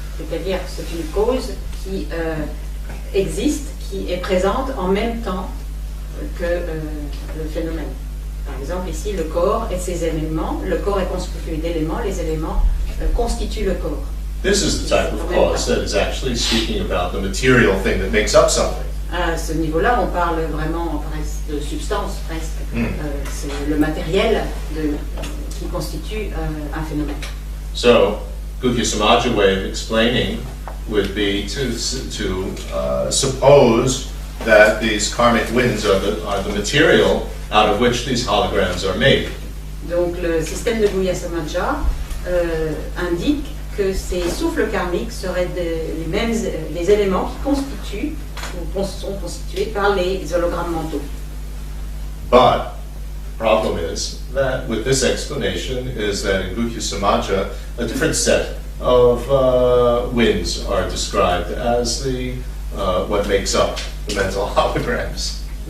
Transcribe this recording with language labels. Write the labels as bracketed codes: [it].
[fr] C'est-à-dire que c'est une cause qui existe, qui est présente en même temps que le phénomène. Par exemple, ici, le corps et ses éléments. Le corps est constitué d'éléments, les éléments constituent le corps. [en] This is the type of cause that is actually speaking about the material thing that makes up something. [fr] À ce niveau-là, on parle vraiment presque de substance, presque. C'est le matériel qui constitue un phénomène. [en] So, Guhya Samaja way of explaining would be to suppose that these karmic winds are the material out of which these holograms are made. [fr] Donc le système de Guhya Samaja indique que ces souffles karmiques seraient les éléments qui constituent ou sont constitués par les hologrammes mentaux. [en] But the problem is that with this explanation is that in Guhya Samaja a different set of winds are described as the what makes up the mental holograms.